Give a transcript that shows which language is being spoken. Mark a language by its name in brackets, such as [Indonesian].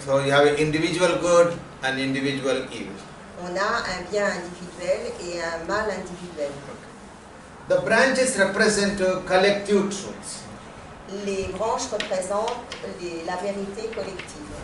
[English] So you have individual good and individual evil. [French] On a un bien individuel et un mal individuel. [English] The branches represent collective truths. [French] Les branches représentent la vérité collective.